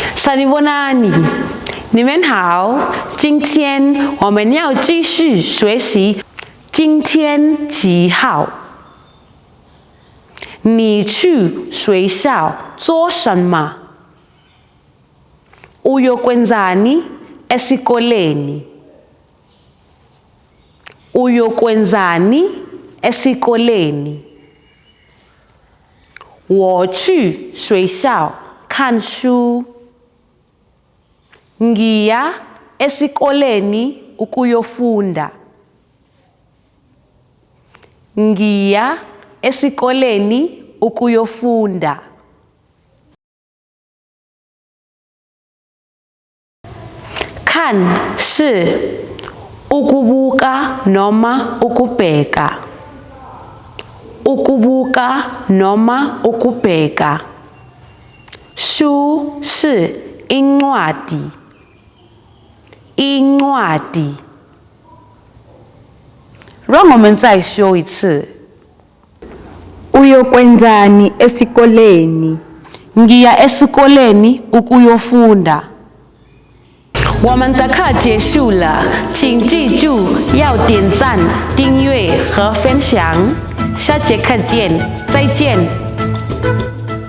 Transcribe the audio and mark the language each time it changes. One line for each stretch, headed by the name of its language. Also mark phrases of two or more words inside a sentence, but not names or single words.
Chinese: 萨利波纳尼，你们好，今天我们要继续学习今天几号？你去学校做什么 ？
Zulu: Uyokwenzani esikoleni? Uyokwenzani esikoleni?
Chinese: 我去学校看书。
Zulu: Ngiya esikoleni ukuyofunda. Ngiya esikoleni ukuyofunda.
Chinese: 看是
Zulu: ukubuka noma ukubheka. Ukubuka noma ukubheka.
Chinese: Shu 是 incwadi.
Zulu: Incwadi.
Chinese: 让我们再说一次。
Zulu: Uyokwenzani esikoleni? Ngiya esikoleni ukuyofunda。
Chinese: 我们的课结束了，请记住要点赞、订阅和分享。下节课见，再见。